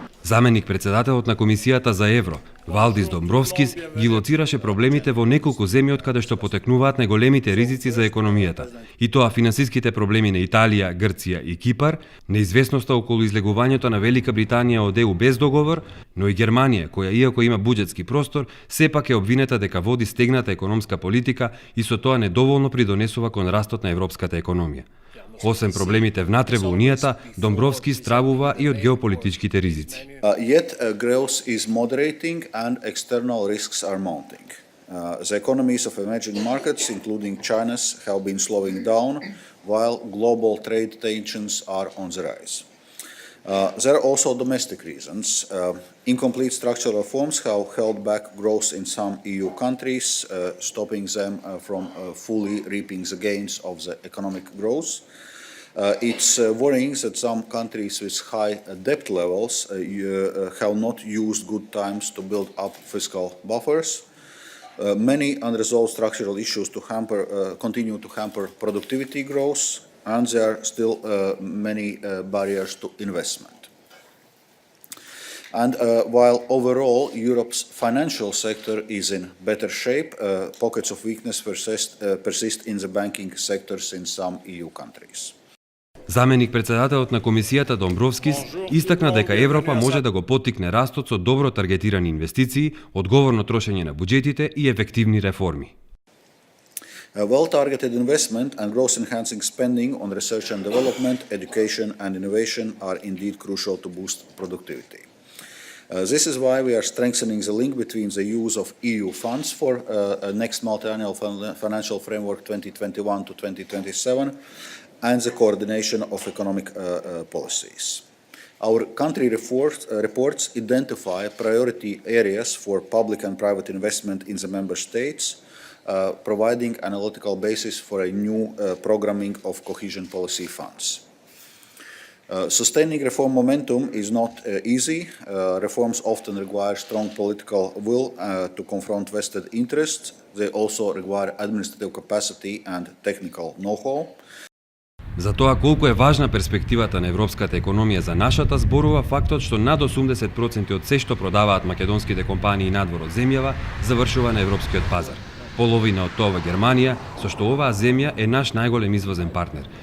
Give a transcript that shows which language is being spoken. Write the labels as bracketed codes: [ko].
[mk] Заменик председателот на Комисијата за евро, Валдис Домбровскис, ги лоцираше проблемите во неколку земји од каде што потекнуваат најголемите ризици за економијата, и тоа финансиските проблеми на Италија, Грција и Кипар, неизвестноста околу излегувањето на Велика Британија од ЕУ без договор, но и Германија, која иако има буџетски простор, сепак е обвинета дека води стегната економска политика и со тоа недоволно придонесува кон растот на европската економија. Освен проблемите внатре во Унијата, Домбровски стравува и од геополитичките ризици. [en] Yet growth is moderating and external risks are mounting. The economies of emerging markets, including China's, have been slowing down, while global trade tensions are on the rise. There are also domestic reasons. Incomplete structural reforms have held back growth in some EU countries, stopping them from fully reaping the gains of the economic growth. It's worrying that some countries with high debt levels have not used good times to build up fiscal buffers. Many unresolved structural issues continue to hamper productivity growth, and there are still many barriers to investment. And while overall Europe's financial sector is in better shape, pockets of weakness persist in the banking sectors in some EU countries. [mk] Заменик председателот на комисијата Домбровскис истакна дека Европа може да го поттикне растот со добро таргетирани инвестиции, одговорно трошење на буџетите и ефективни реформи. [en] Well-targeted investment and growth-enhancing spending on research and development, education and innovation are indeed crucial to boost productivity. This is why we are strengthening the link between the use of EU funds for next multi-annual financial framework 2021 to 2027 and the coordination of economic policies. Our country reports identify priority areas for public and private investment in the member states, providing analytical basis for a new programming of cohesion policy funds. Sustaining reform momentum is not easy. Reforms often require strong political will to confront vested interests. They also require administrative capacity and technical know-how. [mk] За тоа колку е важна перспективата на европската економија за нашата зборува фактот што над 80% од се што продаваат македонските компании надвор од земјава завршува на европскиот пазар. Половина од тоа во Германија, со што оваа земја е наш најголем извозен партнер.